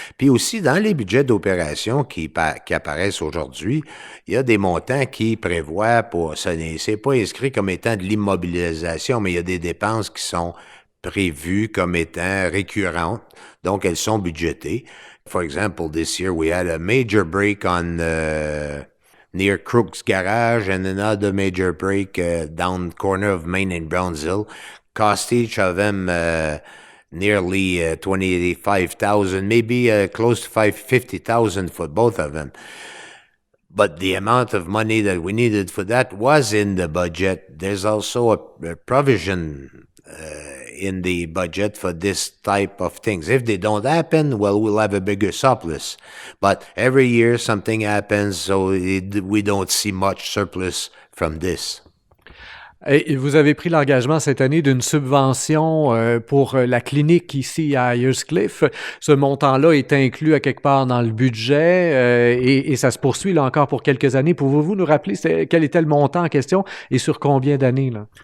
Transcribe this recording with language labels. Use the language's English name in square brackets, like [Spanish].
[French] Puis aussi, dans les budgets d'opération qui apparaissent aujourd'hui, il y a des montants qui prévoient c'est pas inscrit comme étant de l'immobilisation, mais il y a des dépenses qui sont prévues comme étant récurrentes. Donc, elles sont budgétées. [English] For example, this year we had a major break on near Crook's Garage and another major break down the corner of Main and Brownsville. Cost each of them nearly 25,000, maybe close to 50,000 for both of them. But the amount of money that we needed for that was in the budget. There's also a provision in the budget for this type of things. If they don't happen, well, we'll have a bigger surplus. But every year something happens, so we don't see much surplus from this. [French] Et vous avez pris l'engagement cette année d'une subvention pour la clinique ici à Ayers-Cliff. Ce montant-là est inclus à quelque part dans le budget et ça se poursuit là encore pour quelques années. Pouvez-vous nous rappeler quel était le montant en question et sur combien d'années, là?